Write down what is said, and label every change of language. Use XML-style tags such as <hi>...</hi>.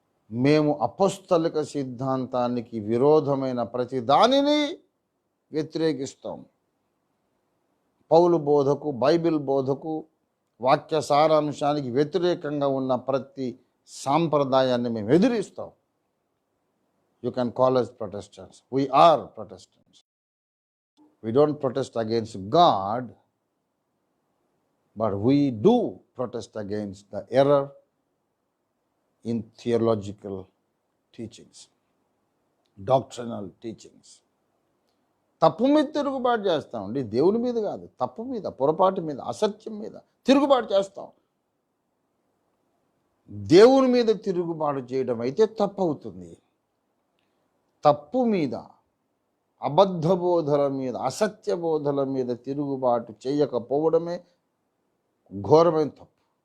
<te>మేము అపోస్తలిక సిద్ధాంతానికి విరోధమైన ప్రతి దానిని వ్యతిరేకిస్తాం. పౌలు బోధకు, బైబిల్ బోధకు, వాక్య సారాంశానికి వ్యతిరేకంగా ఉన్న ప్రతి సాంప్రదాయాన్ని మేము ఎదిరిస్తాం.</te> <en>You can call us Protestants. We are Protestants. We don't protest against God, but we do protest against the error in theological teachings, doctrinal teachings.</en> <te>తప్పు మీద తిరుగుబాటు చేస్తామండి, దేవుని మీద కాదు. తప్పు మీద, పొరపాటు మీద, అసత్యం మీద తిరుగుబాటు చేస్తాం. దేవుని మీద తిరుగుబాటు చేయడం అయితే తప్పు అవుతుంది. తప్పు మీద, అబద్ధ బోధల మీద, అసత్య బోధల మీద తిరుగుబాటు చేయకపోవడమే ఘోరమైన తప్పు.</te>